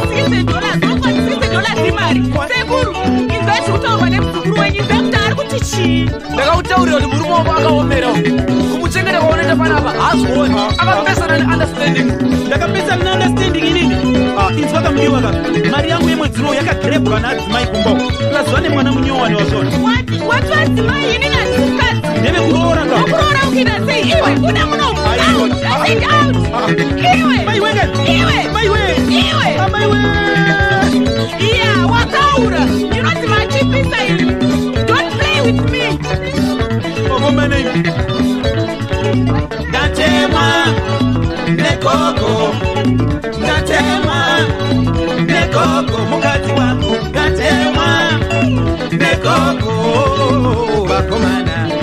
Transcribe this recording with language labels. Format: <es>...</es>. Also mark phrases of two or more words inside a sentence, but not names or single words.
<en>sixty dollars,</en> <sn>wokwa</sn> <en>sixty dollars</en> <sn>imari. Kwa- Sekuru, inzwa zvekutaurwa nemuzukuru wenyu, inzwa kuti ari kuti chii. Ndakakutaurira kuti murume wako akaomera. Kumuchengeta kwaunoita panapa, haazvioni. Ah, ah. Akapesana neunderstanding. Ndakapesana neunderstanding inini? Ah, inzwa kamudiwa ka. Mari yangu yemwedzi uno yakagirebhwa naadzimai kumba uko. Ukaziva nemwana munyowani wazvona.</sn> <en>What, what was my</en> <sn>inini asikudzi? Ndeve kuroora ka. Wokuroora uchiita sei? Iwe, buda muno. Aiwa.</sn> <en>Out. Ah. Get out.</en> <sn>Ah. Iwe. Mai wenge. Iwe. Mai we. Iwe. Ah, mai we. Iya, wataura. Ndinoti machipisa ini.</sn> <en>Don't play with me.</en> <sn>Wako mene iwe. Ndatema negogo. Ndatema negogo. Mukadzi wangu. Ndatema negogo. Vakomana.</sn>